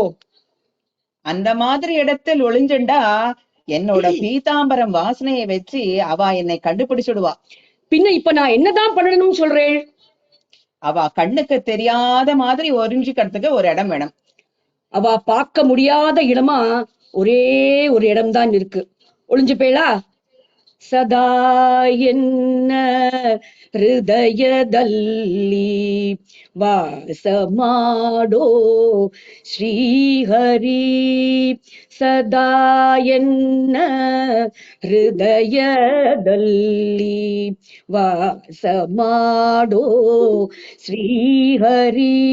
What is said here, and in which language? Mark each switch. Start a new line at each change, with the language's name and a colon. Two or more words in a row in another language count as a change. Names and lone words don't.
Tamil: அந்த மாதிரி இடத்தில் ஒளிஞ்சுண்டா என்னோட பீதாம்பரம் வாசனையை வச்சு அவ என்னை கண்டுபிடிச்சுடுவா. பின்ன இப்ப நான் என்னதான் பண்ணணும்னு சொல்றேன்? அவ கண்ணுக்கு தெரியாத மாதிரி ஒளிஞ்சுக்கிறதுக்கு ஒரு இடம் வேணும். அவ பார்க்க முடியாத இடமா ஒரே ஒரு இடம்தான் இருக்கு. ஒளிஞ்சு போயலா?
Kannada: ಸದಾ ಎನ್ನ ಹೃದಯದಲ್ಲಿ ವಾಸ ಮಾಡೋ ಶ್ರೀಹರಿ, ಸದಾ ಎನ್ನ ಹೃದಯದಲ್ಲಿ ವಾಸ ಮಾಡೋ ಶ್ರೀಹರಿ.